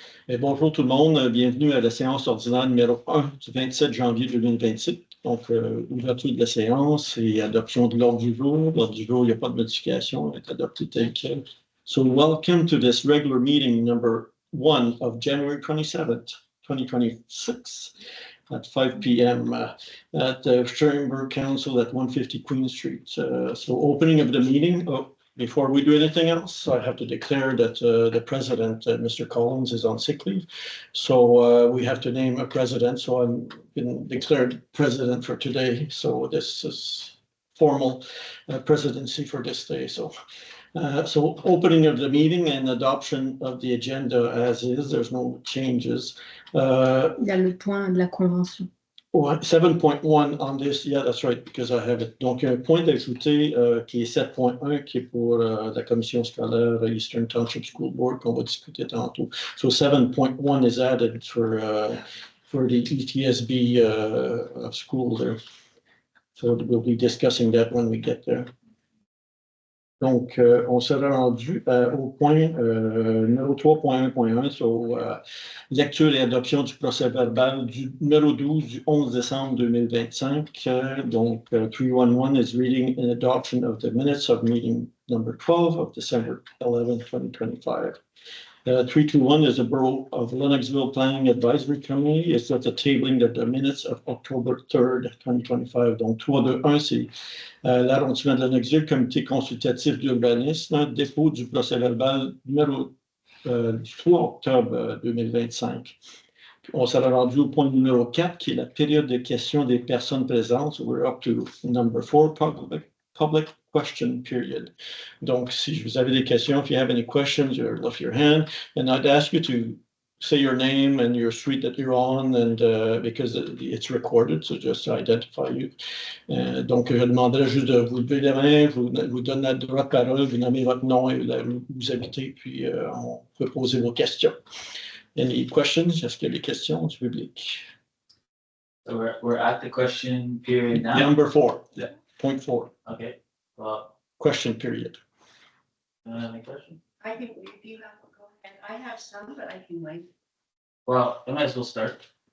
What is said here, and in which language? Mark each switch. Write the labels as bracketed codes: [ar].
[fr] Et bonjour tout le monde, bienvenue à la séance ordinaire numéro 1 du 27 janvier 2025. Donc, ouverture de la séance et adoption de l'ordre du jour. L'ordre du jour, il n'y a pas de modification, il est adopté tel quel. [en] So, welcome to this regular meeting number 1 of January 27th, 2026 at 5 p.m. At the Chamber Council at 150 Queen Street. So, opening of the meeting. Before we do anything else, I have to declare that the president, Mr. Collins, is on sick leave. So we have to name a president. So I've been declared president for today. So this is formal presidency for this day. So opening of the meeting and adoption of the agenda as is. There's no changes. [fr] Il y a le point de la convention. [en] 7.1 on this, yeah, that's right, because I have it. [fr] Donc, un point d'ajouter qui est 7.1, qui est pour la commission scolaire Eastern Township School Board, qu'on va discuter tantôt. [en] So 7.1 is added for the ETSB school there. So we'll be discussing that when we get there. [fr] Donc, on sera rendu au point numéro 3.1.1 sur lecture et adoption du procès-verbal du numéro 12 du 11 décembre 2025. [en] Donc, 311 is reading and adoption of the minutes of meeting number 12 of December 11, 2025. 321 is the Borough of Lennoxville Planning Advisory Committee. It's at the tabling of the minutes of October 3rd, 2025. [fr] Donc, 321, c'est l'arrondissement de Lennoxville, comité consultatif d'urbanisme, dépôt du procès-verbal numéro du 3 octobre 2025. On s'est rendu au point numéro 4, qui est la période de questions des personnes présentes. [en] We're up to number 4, public question period. [fr] Donc, si vous avez des questions, [en] if you have any questions, you lift your hand, and I'd ask you to say your name and your street that you're on, and because it's recorded, so just to identify you. [fr] Donc, je demanderai juste de vous lever les mains, vous donner le droit de parole, vous nommez votre nom et où vous habitez, puis on peut poser vos questions. [en] Any questions? [fr] Est-ce qu'il y a des questions du public? [en] So we're at the question period now? Number 4, Yeah. Point 4. Okay. Well, Question period. any question? I can, if you have, go ahead. I have some, but I can wait. Well, I might as well start.